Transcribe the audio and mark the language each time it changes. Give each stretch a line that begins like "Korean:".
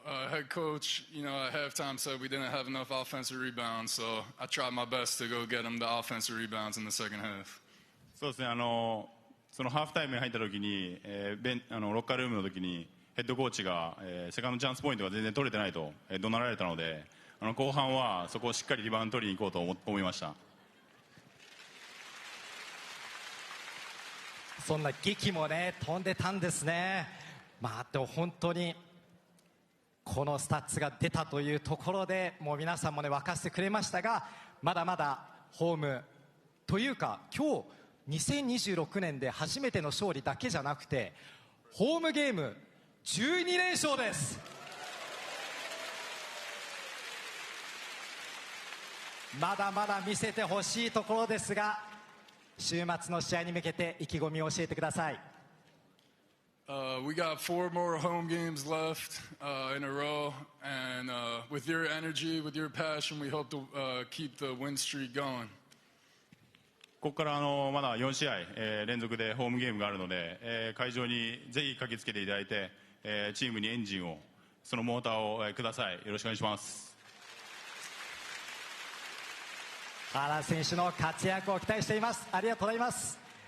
English: Head coach, at halftime said we didn't have enough offensive rebounds, so I tried my best to go get them the offensive rebounds in the second half.
Japanese: そうですね、そのハーフタイムに入った時に、ロッカールームの時にヘッドコーチが、セカンドチャンスポイントが全然取れてないと、怒鳴られたので、後半はそこをしっかりリバウンド取りに行こうと思いました。そんな劇もね飛んでたんですね。でも本当にこのスタッツが出たというところでもう皆さんもね沸かせてくれましたが、まだまだホームというか今日2026年で初めての勝利だけじゃなくてホームゲーム12連勝です。まだまだ見せてほしいところですが、週末の試合に向けて意気込みを教えてください。
English: We got 4 more home games left in a row, and with your energy, with your passion, we hope to keep the win streak going.
Japanese: ここからまだ4試合、連続でホームゲームがあるので、会場にぜひ駆けつけていただいて、チームにエンジンを、そのモーターを、ください。よろしくお願いします。原選手の活躍を期待しています。ありがとうございます。